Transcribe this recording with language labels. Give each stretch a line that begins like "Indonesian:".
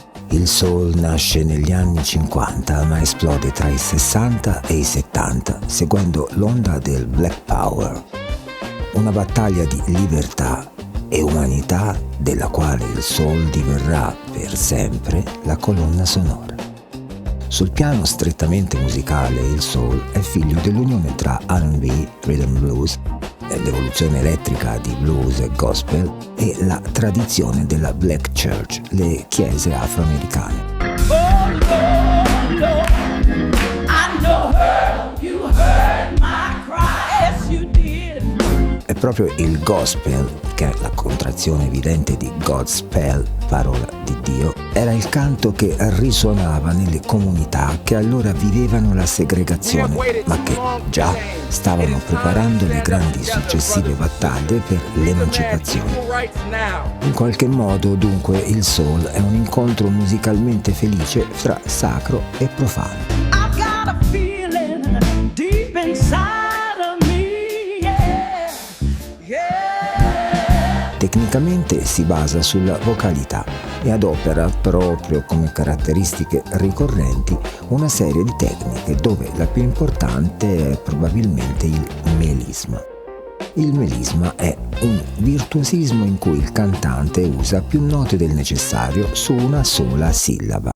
English: Il soul nasce negli anni 50 ma esplode tra i 60 e i 70 seguendo l'onda del Black Power, una battaglia di libertà e umanità della quale il soul diverrà per sempre la colonna sonora. Sul piano strettamente musicale, il soul è figlio dell'unione tra R&B, rhythm blues, l'evoluzione elettrica di blues e gospel e la tradizione della Black Church, le chiese afroamericane.
Italian: Oh, Lord, Lord, I know you heard my cry, yes you did. È proprio il gospel, che è la contrazione evidente di Godspell, parola di Dio, era il canto che risuonava nelle comunità che allora vivevano la segregazione, ma che già stavano preparando le grandi successive battaglie per l'emancipazione. In qualche modo, dunque, il soul è un incontro musicalmente felice fra sacro e profano.
English: I've got a feeling deep inside of me, yeah, yeah.
Italian: Tecnicamente si basa sulla vocalità e adopera proprio come caratteristiche ricorrenti una serie di tecniche dove la più importante è probabilmente il melisma. Il melisma è un virtuosismo in cui il cantante usa più note del necessario su una sola sillaba.